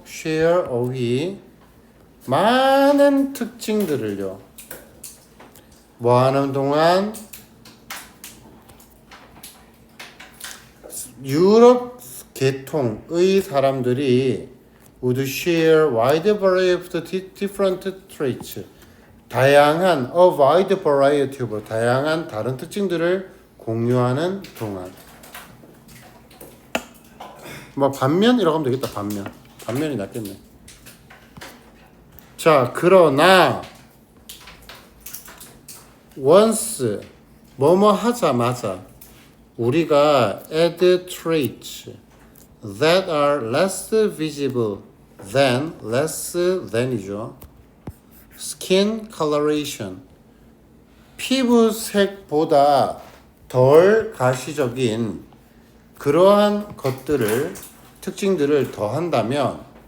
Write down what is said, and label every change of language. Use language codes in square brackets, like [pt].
[ko] share 어휘 많은 특징들을요. 뭐 하는 동안 유럽 계통의 사람들이 [en] would share wide variety of different traits. [ko] 다양한 [en] a wide variety of [ko] 다양한 다른 특징들을 공유하는 동안. 뭐 반면이라고 하면 되겠다. 반면이 낫겠네. 자, 그러나 once 뭐뭐 하자마자 우리가 [en] add traits that are less visible than, less than이죠. skin coloration, [ko] 피부색보다 덜 가시적인 그러한 것들을, 특징들을 더한다면